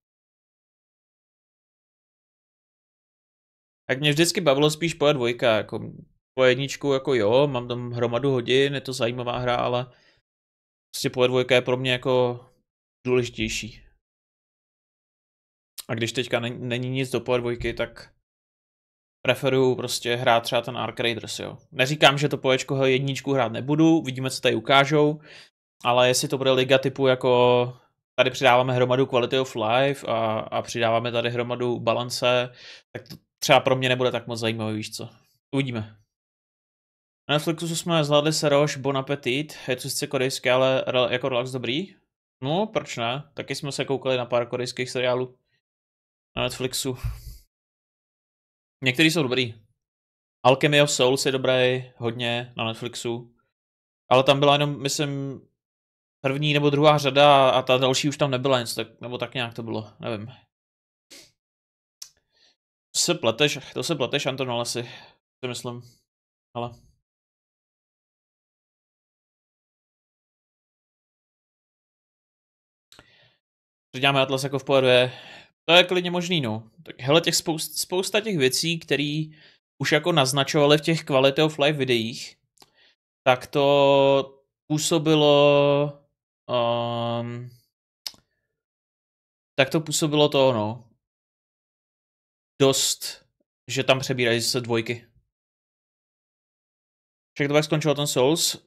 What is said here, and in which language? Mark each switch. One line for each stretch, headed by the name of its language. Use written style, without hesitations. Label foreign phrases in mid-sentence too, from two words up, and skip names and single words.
Czech: Tak mě vždycky bavilo spíš po 2, jako po 1, jako jo, mám tam hromadu hodin, je to zajímavá hra, ale prostě po 2 je pro mě jako důležitější. A když teďka není nic do po 2, tak preferuju prostě hrát třeba ten Ark Raiders, jo. Neříkám, že to po 1 hrát nebudu, vidíme, co tady ukážou, ale jestli to bude liga typu jako tady přidáváme hromadu
English: quality of life
Czech: a přidáváme tady hromadu balance, tak to třeba pro mě nebude tak moc zajímavý, víš co. Uvidíme. Na Netflixu jsme zvládli Seroš, Bon Appetit, je to sice korejské, ale jako relax dobrý. No, proč ne? Taky jsme se koukali na pár korejských seriálů na Netflixu. Některý jsou dobrý. Alchemy of Souls je dobrý, hodně na Netflixu. Ale tam byla jenom, myslím, 1. nebo 2. řada a ta další už tam nebyla nic, nebo tak nějak to bylo, nevím. To se pleteš, Antonolasi, si myslím. Ale... Děláme Atlas jako v pohledě. To je klidně možný, no. Tak hele, těch spousta těch věcí, které už jako naznačovali v těch
English: quality of life
Czech: videích, tak to působilo tak to působilo to, no. Dost, že tam přebírají zase dvojky. Však to tak skončilo ten Souls.